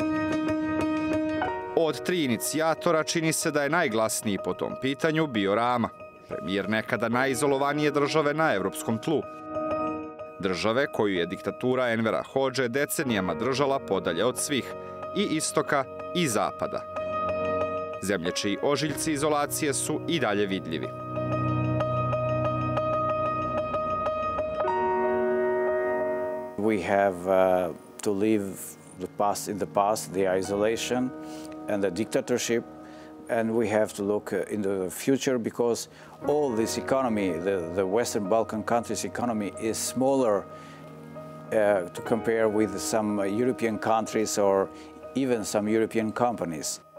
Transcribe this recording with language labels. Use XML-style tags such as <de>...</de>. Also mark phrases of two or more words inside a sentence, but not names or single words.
<sr>Od 3 inicijatora čini se da je najglasniji po tom pitanju bio Rama, premijer nekada najizolovanije države na evropskom tlu. Države koju je diktatura Envera Hodže decenijama držala podalje od svih, i istoka i zapada. Zemlje čiji ožiljci izolacije su i dalje vidljivi.</sr> <en>We have to leave in the past, the isolation and the dictatorship, and we have to look into the future because all this economy, the Western Balkan countries' economy is smaller to compare with some European countries or even some European companies.</en>